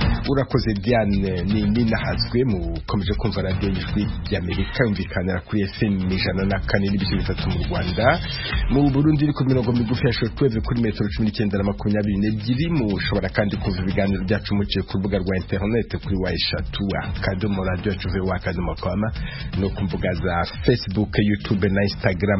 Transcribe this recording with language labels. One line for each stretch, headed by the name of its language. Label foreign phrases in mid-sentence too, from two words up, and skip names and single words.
Kinyarwanda: urakoze Diane ni nahazwe mu komeje kumva radio y'ijwi y'Amerika yumvikanira kuri FM 104.3 mu Rwanda mu Burundi iri ku mirongo migufi ya shortwave kuri metero 1922 mushobora kandi kumva ibiganiro byacu muciye ku rubuga rwa internet kuri eshatu akadomo radio tuve akadomo com no ku mbuga za Facebook, YouTube na Instagram.